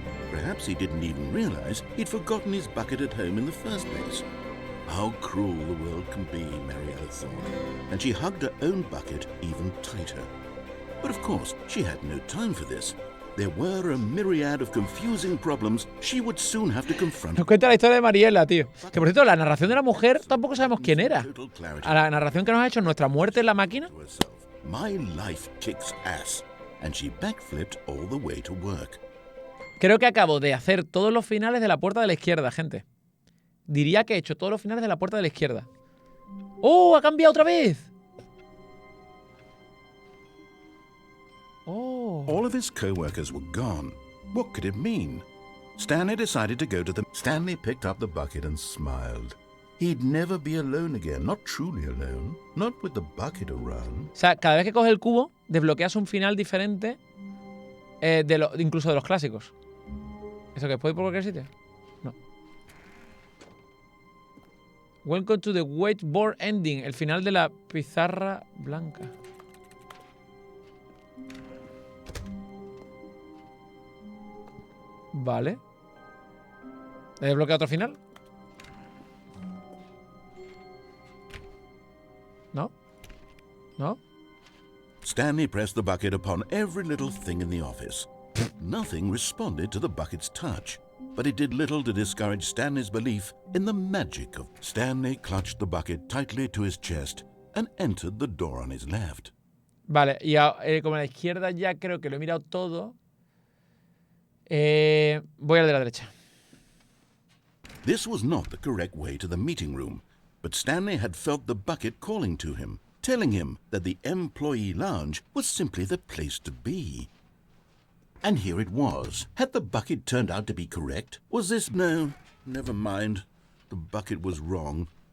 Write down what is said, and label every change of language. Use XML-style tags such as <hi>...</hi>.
<en>Perhaps he didn't even realize he'd forgotten his bucket at home in the first place. How cruel the world can be, Mariella thought, and she hugged her own bucket even tighter. But of course, she had no time for this. There were a myriad of confusing problems she would soon have to confront.</en> <es>Nos cuenta la historia de Mariela, tío. Que por cierto, la narración de la mujer tampoco sabemos quién era. A la narración que nos ha hecho Nuestra muerte en la máquina.</es> <en>My life kicks ass, and she backflipped all the way to work.</en> <es>Creo que acabo de hacer todos los finales de la puerta de la izquierda, gente. Diría que he hecho todos los finales de la puerta de la izquierda. ¡Oh! ¡Ha cambiado otra vez! Oh.</es> <en>All of his co-workers were gone. What could it mean? Stanley decided to go to them. Stanley picked up the bucket and smiled. He'd never be alone again, not truly alone, not with the bucket around.</en> <es>O sea, cada vez que coges el cubo, desbloqueas un final diferente, incluso de los clásicos. ¿Eso que puede ir por cualquier sitio? No.</es> <en>Welcome to the whiteboard ending,</en> <es>el final de la pizarra blanca. Vale. ¿He desbloqueado otro final? ¿No? ¿No?</es> <en>Stanley pressed the bucket upon every little thing in the office. Nothing responded to the bucket's touch, but it did little to discourage Stanley's belief in the magic of. Stanley clutched the bucket tightly to his chest and entered the door on his left.</en> <es>Vale, y como a la izquierda ya creo que lo he mirado todo, voy al de la derecha.</es> <en>This was not the correct way to the meeting room, but Stanley had felt the bucket calling to him, telling him that the employee lounge was simply the place to be. And here it was. Had the bucket turned out to be correct? Was this... No, never mind. The bucket was wrong.</en>